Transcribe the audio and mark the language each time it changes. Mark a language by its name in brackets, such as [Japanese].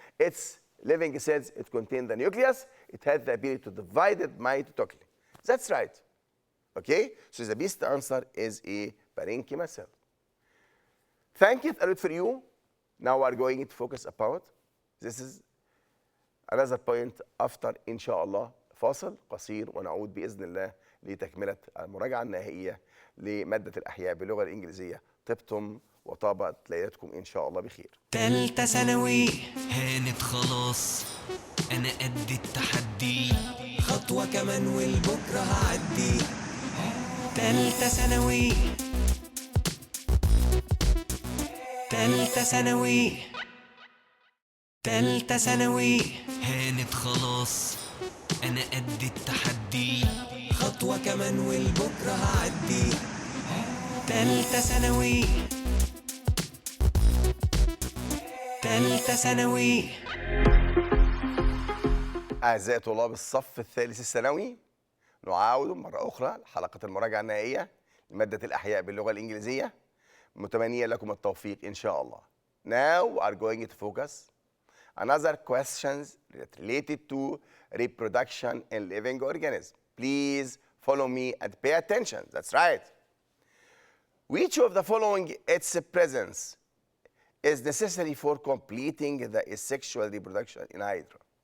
[English] It's living cells, it contains the nucleus. It has the ability to divide it mitotically. That's right. Okay? So the best answer is a parenchyma cell. Thank you a lot for you. Now we are going to focus about, this is another point after [Arabic] إن شاء الله فاصل قصير، ونعود بإذن الله لتكملة المراجعة النهائية لمادة الأحياء باللغة الإنجليزية. طبتم وطابت ليلتكم إن شاء الله بخير. تالتة ثانوي هانت خلاص، أنا قد التحدي، خطوة كمان والبكرة هعدي. تالتة ثانوي، تالتة ثانوي، تالتة ثانوي هانت خلاص، أنا قد التحدي، خطوة كمان والبكرة هعدي. تالتة ثانوي، تالتة ثانوي. أعزائي طلاب الصف الثالث الثانوي، نعاود مرة أخرى لحلقة المراجعة النهائية لمادة الأحياء باللغة الإنجليزية، متمنيا لكم التوفيق إن شاء الله. [English] Now we are going to focus another questions related to reproduction in living organisms. Please follow me and pay attention. That's right. Which of the following its presence is necessary for completing the asexual reproduction in Hydra?